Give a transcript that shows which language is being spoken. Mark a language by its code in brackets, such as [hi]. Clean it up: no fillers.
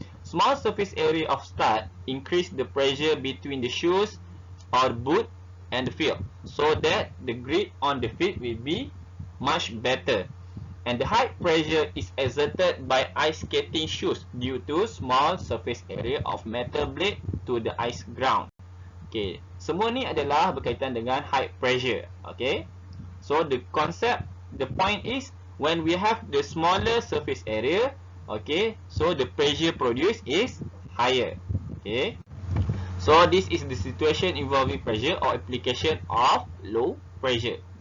[en] Small surface area of stud increase the pressure between the shoes or boot and the field, so that the grip on the feet will be much better. And the high pressure is exerted by ice skating shoes due to small surface area of metal blade to the ice ground. [ms] Okay, semua ni adalah berkaitan dengan high pressure. [en] Okay, so the concept, the point is when we have the smaller surface area, okay, so the pressure produced is higher. Okay, So this is the situation involving pressure or application of low pressure.